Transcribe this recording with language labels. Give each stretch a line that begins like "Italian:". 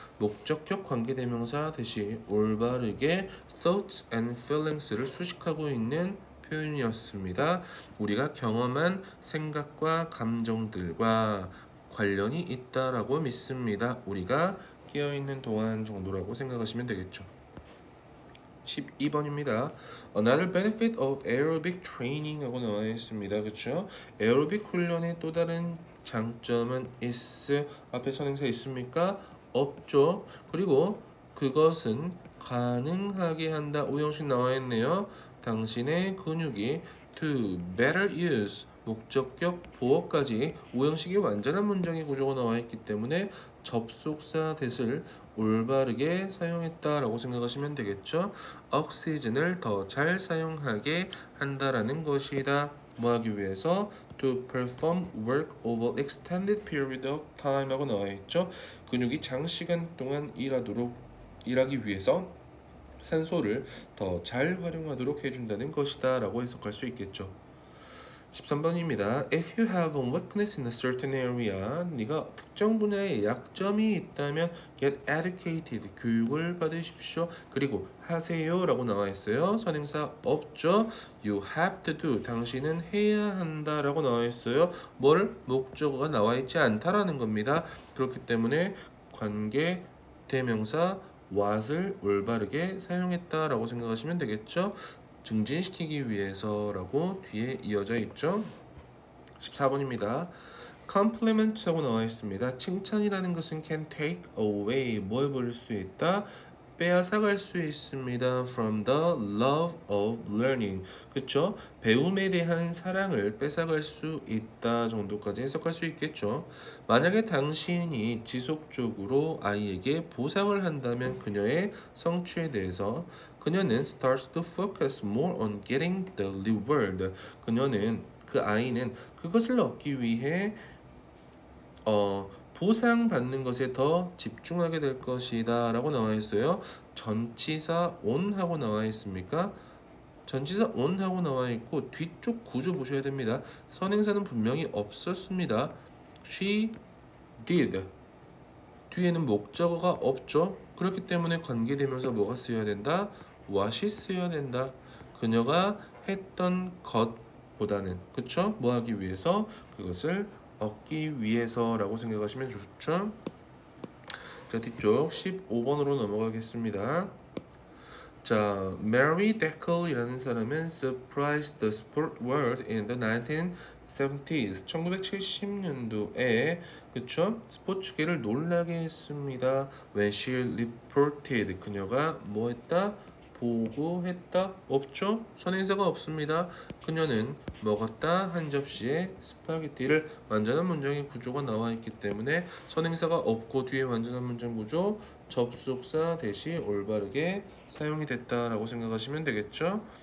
Korean: 목적격 관계대명사 대신 올바르게 thoughts and feelings를 수식하고 있는 표현이었습니다. 우리가 경험한 생각과 감정들과 관련이 있다라고 믿습니다. 우리가 깨어있는 동안 정도라고 생각하시면 되겠죠. 12번입니다.
English: Another benefit of aerobic training
Korean: 하고 나와 있습니다. 그렇죠? 에어로빅 훈련의 또 다른 장점은 is, 앞에 선행사 있습니까? 없죠. 그리고 그것은 가능하게 한다. 오형식 나와 있네요. 당신의 근육이
English: to better use,
Korean: 목적격 보어까지 오형식이 완전한 문장의 구조가 나와 있기 때문에 접속사 that을 올바르게 사용했다라고 생각하시면 되겠죠. oxygen을 더 잘 사용하게 한다라는 것이다. 뭐 하기 위해서?
English: to perform work over extended period of time
Korean: 하고 나와 있죠. 근육이 장시간 동안 일하기 위해서 산소를 더 잘 활용하도록 해준다는 것이다 라고 해석할 수 있겠죠. 13번입니다.
English: If you have a weakness in a certain area,
Korean: 네가 특정 분야에 약점이 있다면
English: get educated,
Korean: 교육을 받으십시오. 그리고 하세요 라고 나와 있어요. 선행사 없죠.
English: You have to do,
Korean: 당신은 해야 한다 라고 나와 있어요. 뭘? 목적어가 나와 있지 않다라는 겁니다. 그렇기 때문에 관계 대명사 what을 올바르게 사용했다라고 생각하시면 되겠죠. 증진시키기 위해서라고 뒤에 이어져 있죠. 14번입니다. compliment라고 나와 있습니다. 칭찬이라는 것은
English: can take away
Korean: 뭘 버릴 수 있다? 빼앗아갈 수 있습니다.
English: from the love of learning.
Korean: 그쵸? 배움에 대한 사랑을 뺏어갈 수 있다 정도까지 해석할 수 있겠죠. 만약에 당신이 지속적으로 아이에게 보상을 한다면 그녀의 성취에 대해서 그녀는
English: starts to focus more on getting the reward.
Korean: 그녀는 그 아이는 그것을 얻기 위해 보상받는 것에 더 집중하게 될 것이다 라고 나와 있어요. 전치사 on 하고 나와 있습니까? 전치사 on 하고 나와 있고 뒤쪽 구조 보셔야 됩니다. 선행사는 분명히 없었습니다.
English: She did.
Korean: 뒤에는 목적어가 없죠. 그렇기 때문에 관계대명사 뭐가 쓰여야 된다? what이 쓰여야 된다. 그녀가 했던 것보다는 그쵸? 뭐 하기 위해서? 그것을 얻기 위해서라고 생각하시면 좋죠. 자, 뒤쪽 15번으로 넘어가겠습니다. 자,
English: Mary Deckel이라는 사람은 surprised the sport world in the 1970s.
Korean: 1970년도에 그쵸? 스포츠계를 놀라게 했습니다.
English: When she reported.
Korean: 그녀가 뭐 했다? 보고했다? 없죠? 선행사가 없습니다. 그녀는 먹었다 한 접시에 스파게티를. 완전한 문장의 구조가 나와 있기 때문에 선행사가 없고 뒤에 완전한 문장 구조 접속사 대시 올바르게 사용이 됐다라고 생각하시면 되겠죠?